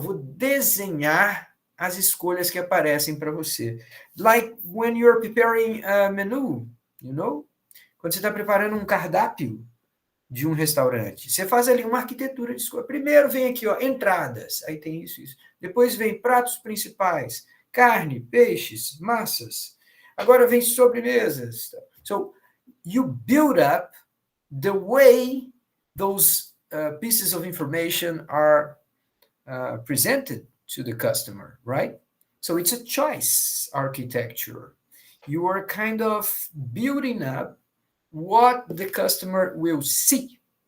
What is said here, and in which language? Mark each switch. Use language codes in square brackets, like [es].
[pt] Eu vou desenhar as escolhas que aparecem para você. [en] Like when you're preparing a menu, you know? [pt] Quando você está preparando um cardápio de um restaurante, você faz ali uma arquitetura de escolha. Primeiro vem aqui, ó, entradas. Aí tem isso. Depois vem pratos principais. Carne, peixes, massas. Agora vem sobremesas. [en] So, you build up the way those pieces of information are presented to the customer, right? So it's a choice architecture. You are kind of building up what the customer will see.